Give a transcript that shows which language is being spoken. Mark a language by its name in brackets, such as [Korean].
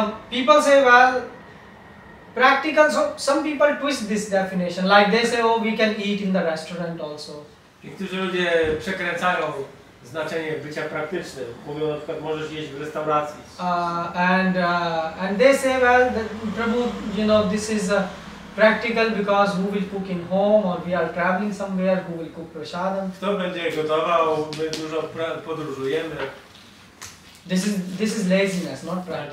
[English] People say, well, practical. So some people twist this definition. Like they say, oh, we can eat in the restaurant also. [Polish] Niektórzy ludzie przekręcają znaczenie bycia praktycznym. Mówią na przykład, możesz jeść w restauracji. [English] And they say, well, Prabhu, this is practical because who will cook in home, or we are traveling somewhere, who will cook prasadam. [Polish] Kto będzie gotował? My dużo podróżujemy. [English] This is laziness, not practical.